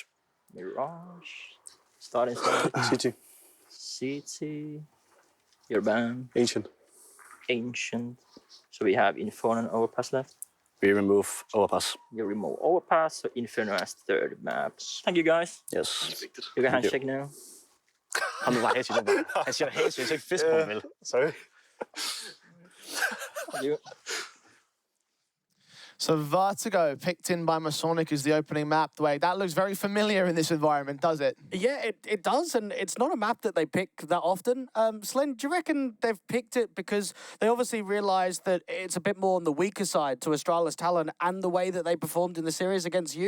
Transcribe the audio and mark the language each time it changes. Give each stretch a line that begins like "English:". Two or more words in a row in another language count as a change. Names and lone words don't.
English: Mirage. Start inside. CT. CT. Your ban. Ancient. Ancient. So we have Inferno and Overpass left. We remove Overpass. You remove Overpass, so Inferno as third map. Thank you guys. Yes. You can handshake now.
Danish: Han var helt sygt. Han siger helt sygt, så ikke fisk på, vel?
English: Sorry. Thank you. So Vertigo picked in by Masonic as the opening map. Dwayne, that looks very familiar in this environment, does it? Yeah, it does, and it's not a map that they pick that often. Slen, do you reckon they've picked it because they obviously realised that it's a bit more on the weaker side to Astralis talent and the way that they performed in the series against you?